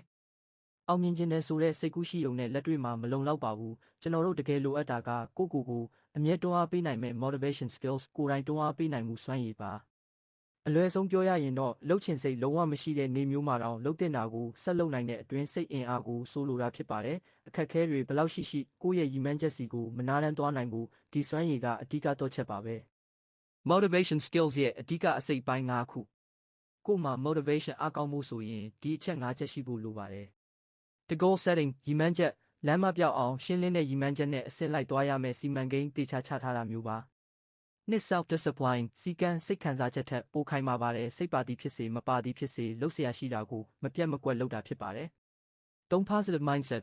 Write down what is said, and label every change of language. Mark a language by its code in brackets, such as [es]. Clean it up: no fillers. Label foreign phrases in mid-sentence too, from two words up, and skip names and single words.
[my] အောင်မြင်ခြင်းနဲ့ဆိုတဲ့စိတ်ကူးရှိုံနဲ့လက်တွေ့မှာမလုံလောက်ပါဘူးကျွန်တော်တို့တကယ်လိုအပ်တာကကိုအမြဲတွန်းအားပေးနိုင်မဲ့ [en] motivation skills [my] ကိုယ်တိုင်တွန်းအားပေးနိုင်မှုစွမ်းရည်ပါအလွယ်ဆုံးပြောရရင်တော့လှုပ်ချင်စိတ်လုံးဝမရှိတဲ့နေမျိုးမှာတော့လှုပ်တင်တာကိုဆက်လုပ်နိုင်တဲ့အတွင်းစိတ်အင်အားကိုဆိုလိုတာဖြစ်ပါတယ်အခက်ခဲတွေဘလောက်ရှိကိုယ့်ရဲ့ရည်မှန်းချက်စီကိုမနာတမ်းသွားနိုင်ဘူးဒီစွမ်းရည်ကအဓိကတော့ချက်ပါပဲ [en] Motivation skills [my] ရဲ့အဓိကအစိတ်ပိုင်း၅ခု ကို့မှာ motivation အားကောင်းမှုဆိုရင်ဒီအချက်၅ချက်ရှိဖို့လိုပါတယ် [en] The goal setting [my] ရည်မှန်းချက်လမ်းမပြောက်အောင်ရှင်းလင်းတဲ့ရည်မှန်းချက်နဲ့အဆင့်လိုက်သွားရမယ်စီမံကိန်းတေချာချထားတာမျိုးပါ [en] နှစ် self discipline [my] စီကံစိတ်ခံစားချက်ထက်ပိုခိုင်မာပါတယ်စိတ်ပါသည်ဖြစ်စေမပါသည်ဖြစ်စေလှုပ်ရှားရှိတာကိုမပြတ်မကွက်လုပ်တာဖြစ်ပါတယ် [en] 3 positive mindset